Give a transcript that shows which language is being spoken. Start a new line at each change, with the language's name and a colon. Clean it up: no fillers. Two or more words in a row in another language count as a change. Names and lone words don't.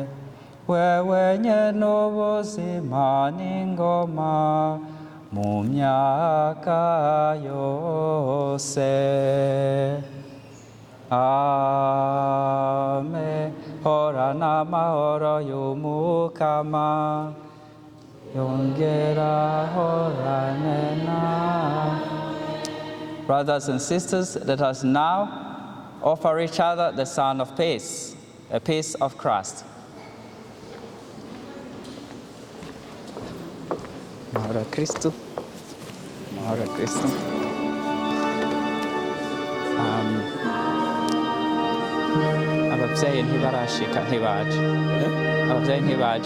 Rundi: Wewe nyene ubuzima n'ingoma mu myaka yose. Amen. Horana mahoro y'umukama, yongera horane na.
English: Brothers and sisters, let us now offer each other the sign of peace, a peace of Christ.
Rundi: Mahoro Kristo. Mahoro Kristo. Ababyeyi ntibarashika, ntibaje. Ababyeyi ntibaje.